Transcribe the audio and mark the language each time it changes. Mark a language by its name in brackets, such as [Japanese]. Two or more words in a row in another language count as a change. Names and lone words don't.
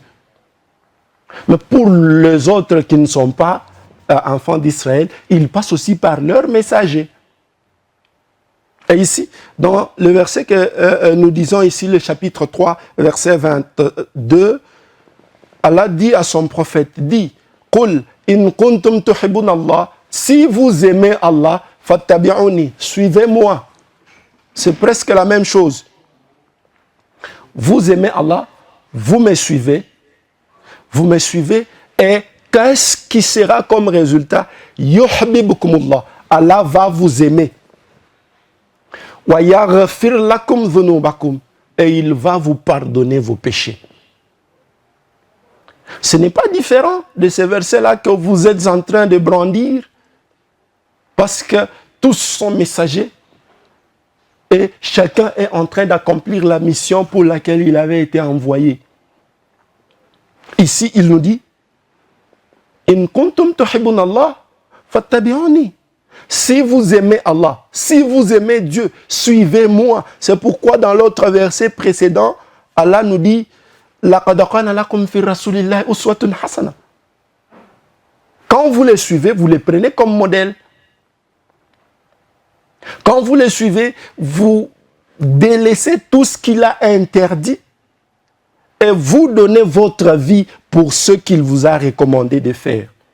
[French] Mais pour les autres qui ne sont pas enfants d'Israël, ils passent aussi par leur messager. Et ici, dans le verset que nous disons ici, le chapitre 3, verset 22, Allah dit à son prophète, dit, [Arabic] قل إن كنتم تحبون الله, [French] si vous aimez Allah, fattabi'uni, suivez-moi. C'est presque la même chose. Vous aimez Allah, vous me suivez, et qu'est-ce qui sera comme résultat? Yuhibbukumullah, Allah va vous aimer. [Arabic] ويغفر لكم ذنوبكم, [French] et il va vous pardonner vos péchés. Ce n'est pas différent de ces versets-là que vous êtes en train de brandir, parce que tous sont messagers. Et chacun est en train d'accomplir la mission pour laquelle il avait été envoyé. Ici, il nous dit, [Arabic] إن كنتم تحبون الله فاتبعوني. [French] Si vous aimez Allah, si vous aimez Dieu, suivez-moi. C'est pourquoi dans l'autre verset précédent, Allah nous dit, [Arabic] لقد كان لكم في رسول الله أسوة حسنة. [French] Quand vous les suivez, vous les prenez comme modèle. Quand vous les suivez, vous délaissez tout ce qu'il a interdit et vous donnez votre vie pour ce qu'il vous a recommandé de faire.